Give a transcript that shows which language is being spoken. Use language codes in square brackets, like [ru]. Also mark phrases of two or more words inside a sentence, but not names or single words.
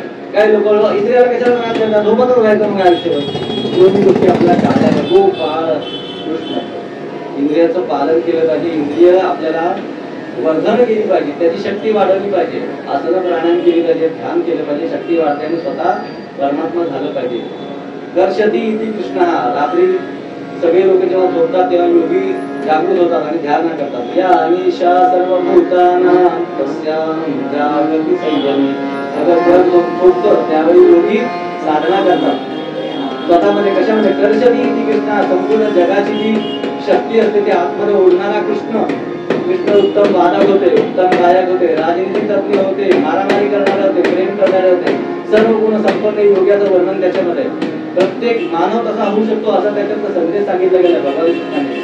[mr] काही लोक इंद्रियाला कशाला त्रास देतात, झोपतच राहायचं मग आयुष्यभर. दोन्ही गोष्टी आपल्याला टाळायच्या. गोपाळ कृष्ण. इंद्रियाचं पालन केलं पाहिजे. इंद्रिय आपल्याला वर्धन केली पाहिजे, त्याची शक्ती वाढवली पाहिजे. आसन प्राणायाम केली पाहिजे, ध्यान केलं पाहिजे. शक्ती वाढते आणि स्वतः परमात्मा झालं पाहिजे. [sa] कर्षती इति कृष्ण. [mr] रात्री सगळे लोक जेव्हा झोपतात तेव्हा योगी जागृत होतात आणि ध्यान करतात. [sa] या अनिशा सर्वभूतानां तस्यां जागृती संयमी. [mr] सगळं झोपतं त्यावेळी योगी साधना करतात स्वतःमध्ये. कशामध्ये? [sa] कर्षती इति कृष्ण. [mr] संपूर्ण जगाची जी शक्ती असते ते आतमध्ये ओढणारा कृष्ण. कृष्ण उत्तम वादक होते, उत्तम गायक होते, राजनीतिक तज्ञ होते, मारामारी करणारे होते, प्रेम करणारे होते. सर्व गुण संपन्न योग्याचं वर्णन त्याच्यामध्ये. प्रत्येक मानव तसा होऊ शकतो असं त्याच्यात संदेश सांगितला गेला भगवद्गीतेने.